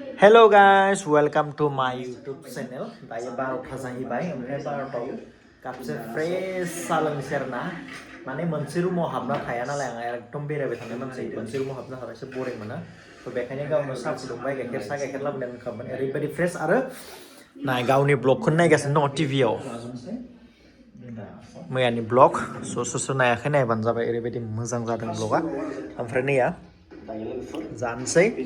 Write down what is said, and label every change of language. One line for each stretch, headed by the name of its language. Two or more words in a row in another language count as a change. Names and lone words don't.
English: Hello guys, welcome to my YouTube channel.
Bodo: Dayw बार'था जाहैबाय ओमफ्राय 12थाव कापसे फ्रेश सा लोंनोसै आरोना माने मोनसे रुमाव हाबना थाया नालाय आं एकदम बेरायबाय थानाय मानसि मोनसे रुमाव हाबना थाबा एसे बरिं मोनो थ' बेखायनो गावनो साहा फुदुंबाय गाइखेर लाबोनाय लोंखांबाय ओरैबायदि फ्रेश आरो नाय गावनि ब्लगखौनो नायगासिनो दङ टिभियाव मैयानि ब्लग सोर नायाखै नायबानो जाबाय ओरैबायदि मोजां जादों ब्लगा ओमफ्राय नैया जानोसै